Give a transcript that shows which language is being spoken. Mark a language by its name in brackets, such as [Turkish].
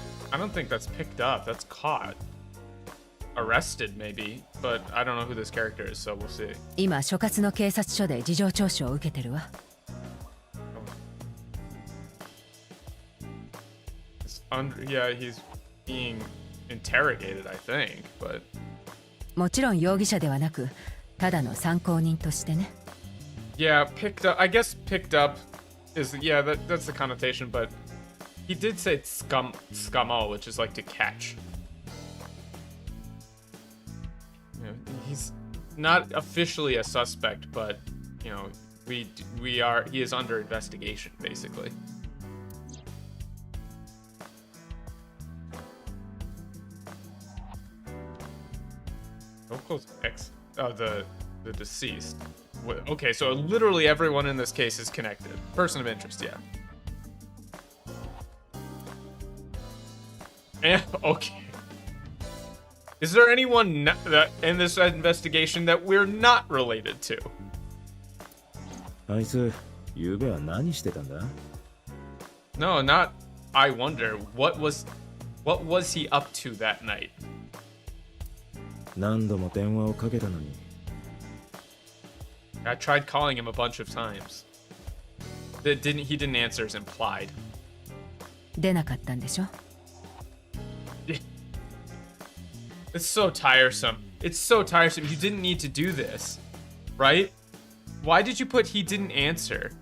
[English] I don't think that's picked up. That's caught. Arrested, maybe, but I don't know who this character is, so we'll see. [Japanese] 今所轄の警察署で事情聴取を受けてるわ。 [English] Yeah, he's being interrogated, I think, but [Japanese] もちろん容疑者ではなく、ただの参考人としてね。 [English] yeah, picked up. I guess picked up is that's the connotation, but he did say skamo, which is like to catch. You know, he's not officially a suspect, but you know, he is under investigation, basically. Loco's the deceased. Okay, so literally everyone in this case is connected. Person of interest, yeah. And, okay. Is there anyone that in this investigation that we're not related to? [Japanese] あいつ、ゆうべは何してたんだ？ [English] No, not. I wonder what was he up to that night? [Japanese] 何度も電話をかけたのに。 [English] I tried calling him a bunch of times. He didn't answer is implied. [Japanese] 出なかったんでしょ？ [English] It's so tiresome. It's so tiresome. You didn't need to do this, right? Why did you put he didn't answer?